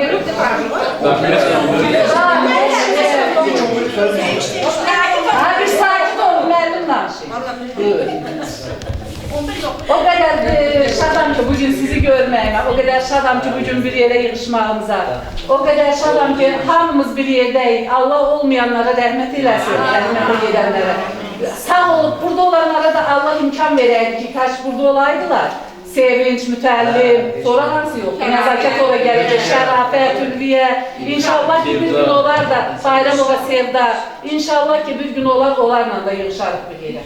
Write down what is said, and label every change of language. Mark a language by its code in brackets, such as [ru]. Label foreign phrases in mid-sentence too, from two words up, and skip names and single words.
[tr] Abi sakin olun, [az] memnun O kadar şadam ki bugün sizi görməyimə, o kadar şadam ki bugün bir yere yığışmağımıza, o kadar şadam ki hamımız bir yerdəyik. Allah olmayanlara rəhmət eləsin, rəhmətə gedənlərə. Sağ olup burada olanlara da Allah imkan verəydi ki, kaç burada olaydılar. Sevinç, mütəllim, sonra hansı yok? Nəzakət ora gəlir, şərafət, ülviyə. İnşallah ki bir gün olar da Bayramova Sevda, İnşallah ki bir gün olar, onlarla da yığışarıq bir yerə.